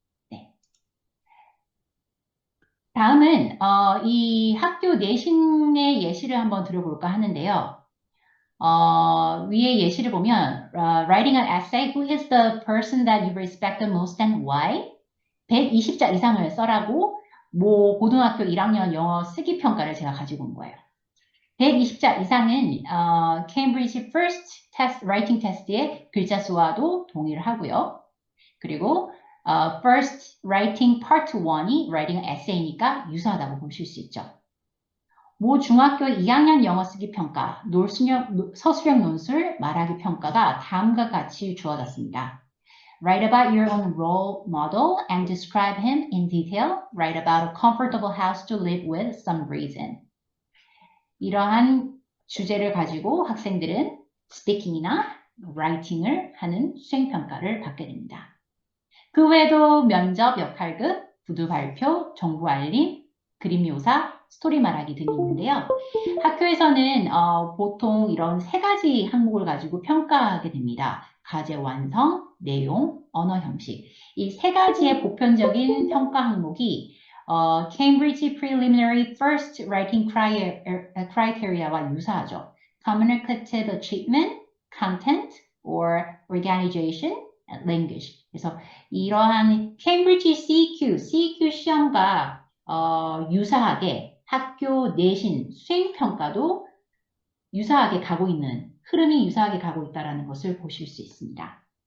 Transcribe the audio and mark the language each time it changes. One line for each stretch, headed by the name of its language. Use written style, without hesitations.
Korean: 네. 다음은 이 학교 내신의 예시를 한번 들어볼까 하는데요. 위에 예시를 보면
English: writing an essay, who is the person that you respect the most and why?
Korean: 120자 이상을 써라고 고등학교 1학년 영어 쓰기 평가를 제가 가지고 온 거예요. 120자 이상은 Cambridge First Test Writing Test의 글자 수와도 동의를 하고요. 그리고 First Writing Part 1이 Writing an Essay니까 유사하다고 보실 수 있죠. 모 중학교 2학년 영어 쓰기 평가, 서술형 논술, 말하기 평가가 다음과 같이 주어졌습니다.
English: Write about your own role model and describe him in detail. Write about a comfortable house to live with some reason.
Korean: 이러한 주제를 가지고 학생들은 스피킹이나 라이팅을 하는 수행평가를 받게 됩니다. 그 외에도 면접, 역할극, 구두 발표, 정보 알림, 그림 묘사, 스토리 말하기 등이 있는데요. 학교에서는 보통 이런 세 가지 항목을 가지고 평가하게 됩니다. 과제 완성, 내용, 언어 형식. 이 세 가지의 보편적인 평가 항목이 Cambridge Preliminary First Writing Criteria와 유사하죠.
English: Communicative Achievement, Content, or Organization, and Language.
Korean: 그래서 이러한 Cambridge CQ 시험과 유사하게 학교 내신 수행평가도 유사하게 가고 있는, 흐름이 유사하게 가고 있다는 것을 보실 수 있습니다.